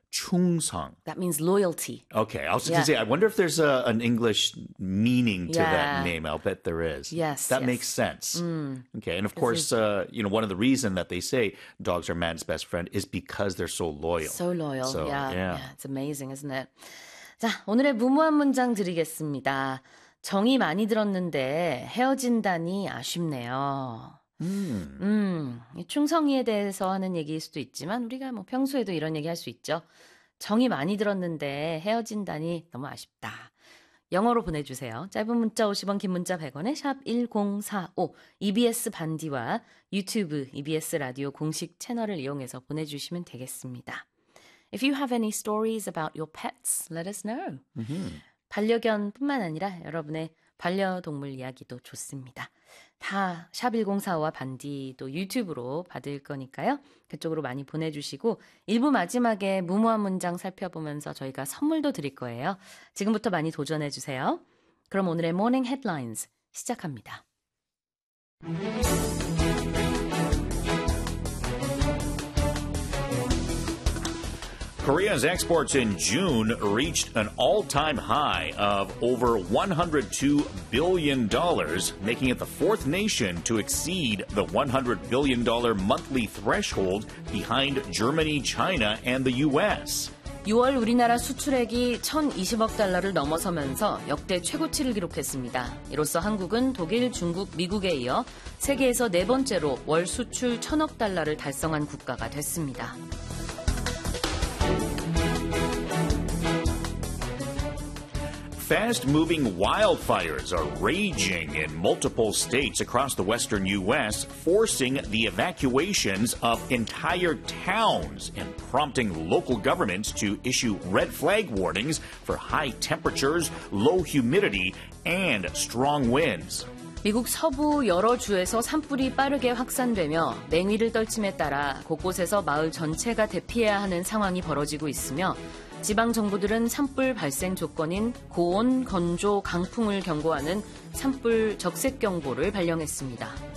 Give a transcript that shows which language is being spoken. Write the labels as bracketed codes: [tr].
[en] Chung Song. That means loyalty. Okay. I was going to say, I wonder if there's an English meaning to that name. I'll bet there is. Yes. That yes. makes sense. Mm. Okay. And of course, you know, one of the reasons that they say dogs are man's best friend is because they're so loyal. So loyal. So, yeah. It's amazing, isn't it? [ko] 자, 오늘의 무모한 문장 드리겠습니다. 정이 많이 들었는데 헤어진다니 아쉽네요. 충성이에 대해서 하는 얘기일 수도 있지만 우리가 뭐 평소에도 이런 얘기 할 수 있죠. 정이 많이 들었는데 헤어진다니 너무 아쉽다. 영어로 보내주세요. 짧은 문자 50원, 긴 문자 100원에 샵 1045 EBS 반디와 유튜브 EBS 라디오 공식 채널을 이용해서 보내주시면 되겠습니다. [en] If you have any stories about your pets, let us know. [ko] 반려견뿐만 아니라 여러분의 반려동물 이야기도 좋습니다. 다 샵1045와 반디도 유튜브로 받을 거니까요. 그쪽으로 많이 보내주시고 1부 마지막에 무모한 문장 살펴보면서 저희가 선물도 드릴 거예요. 지금부터 많이 도전해주세요. 그럼 오늘의 모닝 헤드라인즈 시작합니다. [en] 코리아's exports in June reached an all-time high of over $102 billion, making it the fourth nation to exceed the $100 billion monthly threshold behind Germany, China, and the U.S. [ko] 6월 우리나라 수출액이 1,020억 달러를 넘어서면서 역대 최고치를 기록했습니다. 이로써 한국은 독일, 중국, 미국에 이어 세계에서 네 번째로 월 수출 1,000억 달러를 달성한 국가가 됐습니다. [en] Fast-moving wildfires are raging in multiple states across the western U.S., forcing the evacuations of entire towns and prompting local governments to issue red flag warnings for high temperatures, low humidity, and strong winds. [ko] 미국 서부 여러 주에서 산불이 빠르게 확산되며 맹위를 떨침에 따라 곳곳에서 마을 전체가 대피해야 하는 상황이 벌어지고 있으며 지방 정부들은 산불 발생 조건인 고온, 건조, 강풍을 경고하는 산불 적색 경보를 발령했습니다.